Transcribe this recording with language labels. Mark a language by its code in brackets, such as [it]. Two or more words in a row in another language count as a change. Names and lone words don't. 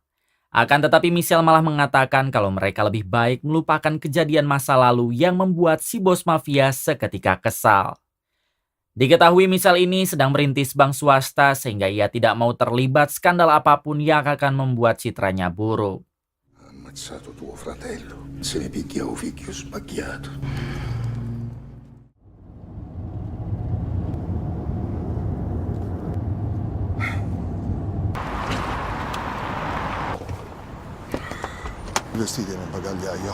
[id] Akan tetapi Michelle malah mengatakan kalau mereka lebih baik melupakan kejadian masa lalu yang membuat si bos mafia seketika kesal. Diketahui Michelle ini sedang merintis bank swasta sehingga ia tidak mau terlibat skandal apapun yang akan membuat citranya buruk. [it] Ammazzato tuo fratello. Se ne picchia un figlio sbagliato. I vestiti nel bagagliaio.